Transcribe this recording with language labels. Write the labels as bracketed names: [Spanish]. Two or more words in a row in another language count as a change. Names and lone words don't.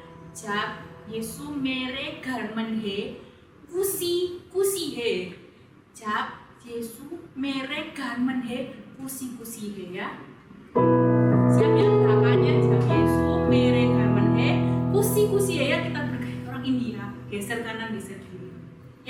[Hindi] जब यीशु मेरे घर में है खुशी खुशी है. जब यीशु मेरे घर में है खुशी खुशी है ya. [Indonesian] Siap ya gerakannya, [Hindi] जब यीशु मेरे घर में है खुशी खुशी है ya. [Indonesian] Kita bergaya orang India, geser kanan geser kiri ya.